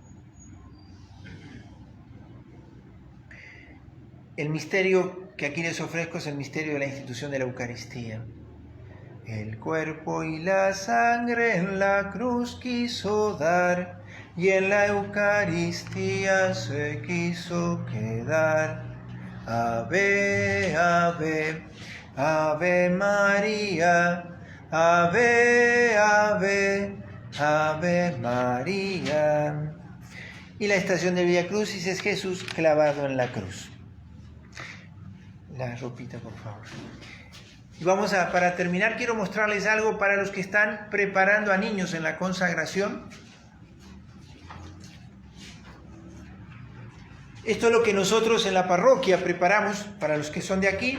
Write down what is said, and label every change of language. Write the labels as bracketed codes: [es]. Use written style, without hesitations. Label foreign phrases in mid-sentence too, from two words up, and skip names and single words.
[es] El misterio que aquí les ofrezco es el misterio de la institución de la Eucaristía. El cuerpo y la sangre en la cruz quiso dar, y en la Eucaristía se quiso quedar. Ave, ave, ave María. Ave, ave, ave María. Y la estación del Vía Crucis es Jesús clavado en la cruz. La ropita, por favor. Y para terminar, quiero mostrarles algo para los que están preparando a niños en la consagración. Esto es lo que nosotros en la parroquia preparamos para los que son de aquí.